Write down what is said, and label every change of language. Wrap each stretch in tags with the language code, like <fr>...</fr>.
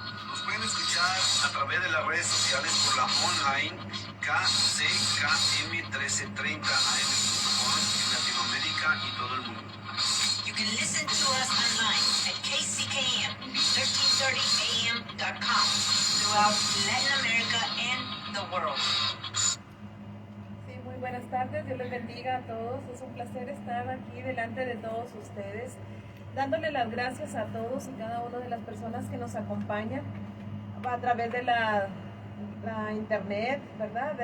<es>Nos pueden escuchar a través de las redes sociales por la online kckm1330am.com en Latinoamérica y todo el mundo.</es> <en>You can listen to us online at kckm1330am.com throughout Latin America and the world.</en> <es>Sí, muy buenas tardes, Dios les bendiga a todos. Es un placer estar aquí delante de todos ustedes, dándole las gracias a todos y cada una de las personas que nos acompañan a través de la internet, ¿verdad?</es>